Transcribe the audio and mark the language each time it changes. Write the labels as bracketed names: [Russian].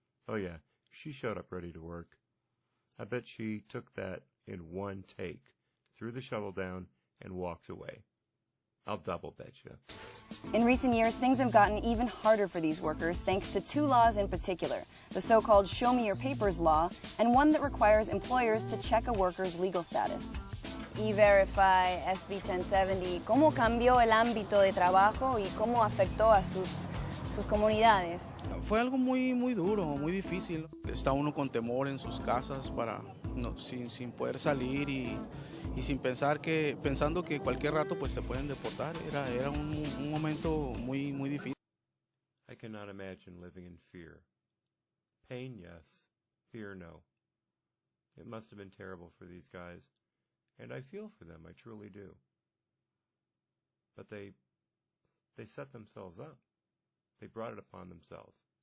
[English] Oh yeah, she showed up ready to work. I bet she took that in one take, threw the shovel down, and walked away. I'll double bet you. In recent years, things have gotten even harder for these workers thanks to two laws in particular, the so-called Show Me Your Papers law and one that requires employers to check a worker's legal status. [Spanish] E-Verify, SB 1070, ¿cómo cambió el ámbito de trabajo y cómo afectó a sus comunidades? Fue algo muy duro, muy difícil. Está uno con temor en sus casas sin poder salir y sin pensando que cualquier rato pues te pueden deportar. Era un momento muy difícil. [English] I cannot imagine living in fear. Pain, yes. Fear, no. It must have been terrible for these guys, and I feel for them, I truly do. But they set themselves up. They brought it upon themselves.